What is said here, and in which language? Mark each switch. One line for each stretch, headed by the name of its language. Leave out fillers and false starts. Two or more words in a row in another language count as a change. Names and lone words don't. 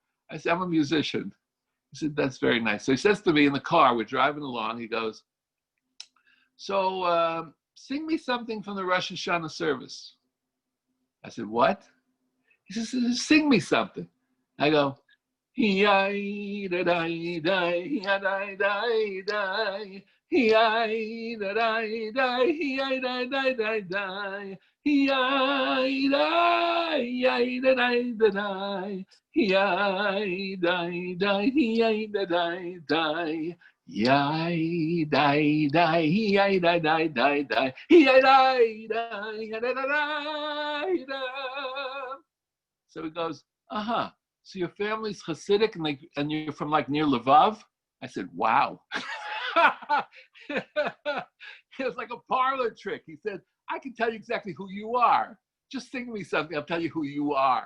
English: I said, I'm a musician. He said, that's very nice. So he says to me in the car, we're driving along, he goes, so sing me something from the Rosh HaShanah service. I said, what? He says, sing me something. I go, hi-yi, da-di, di, hi-di, di, di. Hi-yi, da-di, di, hi-yi, da-di, di, di. Hi-yi, da-yi, da-di, da-di. Hi-yi, da-di, di, hi-yi, da-di, di. Yai dai dai yai dai dai dai dai yai dai dai da da da. So he goes, so your family's Hasidic and you're from like near Lvov? I said, wow. It was like a parlor trick. He said, I can tell you exactly who you are. Just sing me something, I'll tell you who you are.